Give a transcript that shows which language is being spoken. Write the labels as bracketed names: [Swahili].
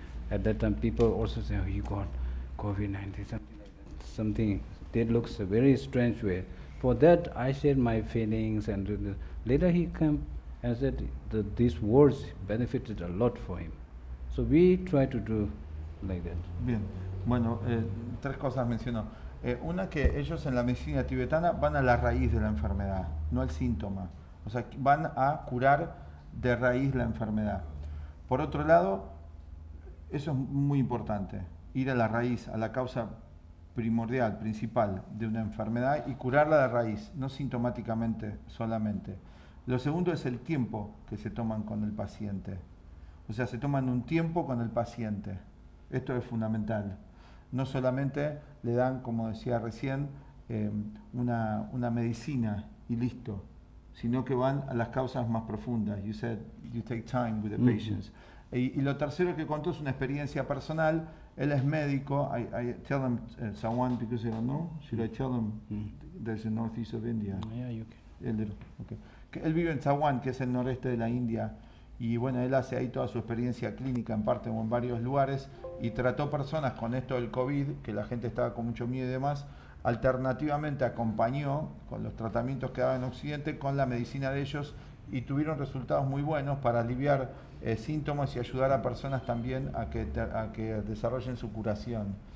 [English] At that time people also say, oh, you got COVID-19, something like that. Something that looks a very strange way. For that I shared my feelings, and later he came and said that these words benefited a lot for him. So we try to do like that. [Spanish] Bien, bueno, 3 cosas mencionó. Una, que ellos en la medicina tibetana van a la raíz de la enfermedad, no al síntoma. O sea, van a curar de raíz la enfermedad. Por otro lado, eso es muy importante, ir a la raíz, a la causa primordial, principal de una enfermedad y curarla de raíz, no sintomáticamente solamente. Lo segundo es el tiempo que se toman con el paciente. O sea, se toman un tiempo con el paciente. Esto es fundamental. No solamente le dan, como decía recién, una medicina y listo, sino que van a las causas más profundas. [English] You said you take time with the patients. [Spanish] Y lo tercero que contó es una experiencia personal. Él es médico. [English] I tell them someone because they don't know. Should I tell them there's the northeast of India? Yeah, you can. Okay. [Spanish] Él vive en Taiwán, que es el noreste de la India, y bueno, él hace ahí toda su experiencia clínica en parte o en varios lugares, y trató personas con esto del COVID, que la gente estaba con mucho miedo y demás. Alternativamente acompañó con los tratamientos que daban en Occidente con la medicina de ellos, y tuvieron resultados muy buenos para aliviar síntomas y ayudar a personas también a que desarrollen su curación.